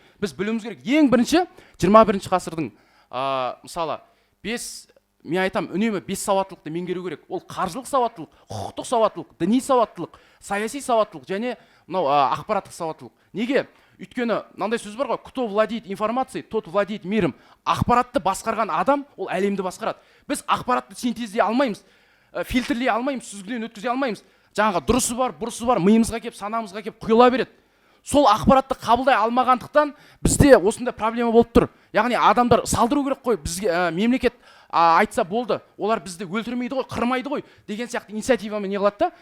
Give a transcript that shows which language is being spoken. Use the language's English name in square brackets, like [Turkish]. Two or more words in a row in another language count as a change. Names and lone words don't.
[Kazakh] Біз білуіміз керек. Ең бірінші 21 ғасырдың мысалы мен айтам, үнемі 5 сауаттылықты меңгеру керек. Ол қаржылық сауаттылық, құқықтық сауаттылық, діни сауаттылық, саяси сауаттылық және мынау ақпараттық сауаттылық. Неге? Өйткені мынандай сөз бар ғой, [Russian] кто владеет информацией, тот владеет миром. [Kazakh] Ақпаратты басқарған адам, ол әлемді басқарады. Біз ақпаратты синтездей алмаймыз, фильтрлей алмаймыз, сүзгіден өткізе алмаймыз. Жаңағы дұрысы бар, бұрысы бар, миымызға кеп, санамызға кеп құйыла береді. Сол ақпаратты қабылдай алмағандықтан бізде осындай проблема болып тұр. Яғни адамдар салдыру керек қой, бізге мемлекет айтса болды, олар бізді өлтірмейді ғой, қырмайды ғой деген сияқты инициативамен не қылады да.